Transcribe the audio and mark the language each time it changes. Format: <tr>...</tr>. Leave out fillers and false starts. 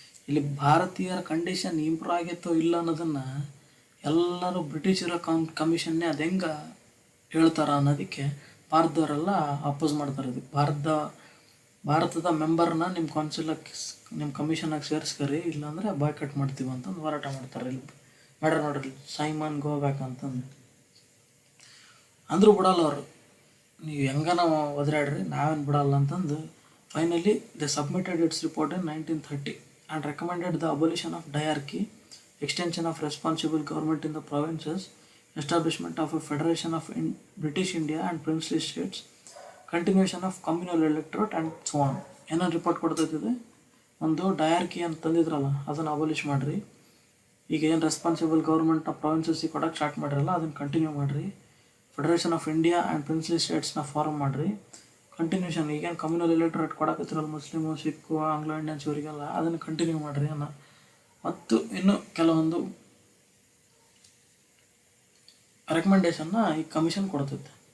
<kn>ಇಲ್ಲಿ ಭಾರತೀಯರ condition improve ಆಗಿತ್ತೋ ಇಲ್ಲ ಅನ್ನೋದನ್ನು ಎಲ್ಲರೂ ಬ್ರಿಟಿಷರ ಕಮಿಷನ್ನೇ ಅದು ಹೆಂಗೆ ಹೇಳ್ತಾರ ಅನ್ನೋದಕ್ಕೆ ಭಾರತದವರೆಲ್ಲ ಅಪೋಸ್ ಮಾಡ್ತಾರೆ. ಇದಕ್ಕೆ ಭಾರತದ ಮೆಂಬರ್ನ ನಿಮ್ಮ ಕೌನ್ಸಿಲಕ್ಕೆ ನಿಮ್ಮ ಕಮಿಷನಾಗಿ ಸೇರಿಸ್ಕರಿ, ಇಲ್ಲಾಂದರೆ ಬಾಯ್ಕಟ್ ಮಾಡ್ತೀವಿ ಅಂತಂದು ಹೋರಾಟ ಮಾಡ್ತಾರೆ. ಇಲ್ಲಿ ಮಾಡ್ರಿ ನೋಡ್ರಿ, ಸೈಮನ್ ಗೋ ಬ್ಯಾಕ್ ಅಂತಂದು. ಅಂದರೂ ಬಿಡಲ್ಲ ಅವರು, ನೀವು ಹೆಂಗನ ಒದರಾಡ್ರಿ, ನಾವೇನು ಬಿಡಲ್ಲ ಅಂತಂದು</kn> <en>Finally the submitted its report in 1930 and recommended the abolition of dyarchy, extension of responsible government in the provinces, establishment of a federation of British India and princely states, continuation of communal electorate and so on.</en> <kn>ಏನೇನು report ಕೊಡ್ತೈತಿದೆ, ಒಂದು diarchy ಅಂತ ತಂದಿದ್ರಲ್ಲ ಅದನ್ನು ಅಬೊಲಿಷ್ ಮಾಡಿರಿ, ಈಗ ಏನು responsible ಗೌರ್ಮೆಂಟ್ನ ಪ್ರಾವಿನ್ಸಸ್ಸಿಗೆ ಕೊಡೋಕ್ಕೆ start ಮಾಡಿರಲ್ಲ ಅದನ್ನು ಕಂಟಿನ್ಯೂ ಮಾಡಿರಿ, federation of India and princely ಸ್ಟೇಟ್ಸ್ನ ಫಾರ್ಮ್ ಮಾಡಿರಿ, ಕಂಟಿನ್ಯೂಷನ್ ಈಗೇನು ಕಮ್ಯುನಲ್ ಎಲೆಕ್ಟರೇಟ್ ಕೊಡಕತ್ತಿರಲ್ಲ ಮುಸ್ಲಿಮು, ಸಿಕ್ಕು, ಆಂಗ್ಲೋ ಇಂಡಿಯನ್ಸ್ ಇವರಿಗೆಲ್ಲ ಅದನ್ನು ಕಂಟಿನ್ಯೂ ಮಾಡಿರಿ ಅನ್ನೋ ಮತ್ತು ಇನ್ನು ಕೆಲವೊಂದು ರೆಕಮೆಂಡೇಶನ್ನ ಈ ಕಮಿಷನ್ ಕೊಡ್ತೈತೆ.</kn>